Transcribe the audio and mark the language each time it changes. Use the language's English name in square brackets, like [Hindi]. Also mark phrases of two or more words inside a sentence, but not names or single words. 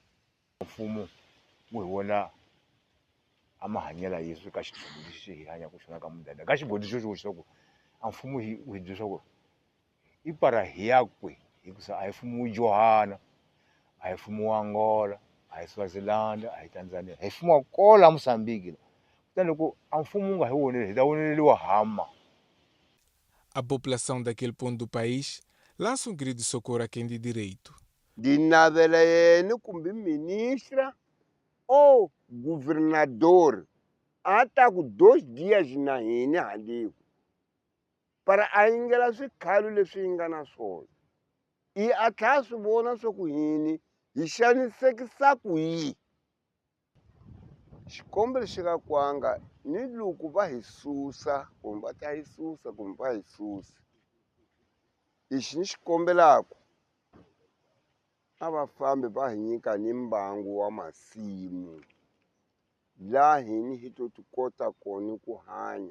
[Tsonga] Mfumo wu hi vona a mahanyela yesu ka xiphemu lexi hi hanya ku xona ka mudende ka xibodi xo xo ku a mfumo hi byela swa ku i para hi ya kwe hikusa a hi mfumo wa Johana a hi mfumo wa Angola a hi Swaziland a hi Tanzania hi mfumo wa kola Mozambique. Kutani loko a mfumo nga hi voneli hi ta voneliwa hama. [Portuguese] A população daquele ponto do país lança grito de socorro a quem de direito. [Tsonga] Ndi navela yena kumbe [Portuguese] ministra ou governador [Tsonga] a ta ku 2 dias na hina handiko para a yingela swikhalo leswi yi nga na swona i a tlha swi vona swa ku hini hi xanisekisa ku yi xikombelo xi ka kwanga ni loko va hi susa kumbe va ta hi susa kumbe va hi susa lexi ni xi kombelaka a va fambi va hi nyika ni mbangu wa masimu laha hini hi to ti kota kona ku hanya.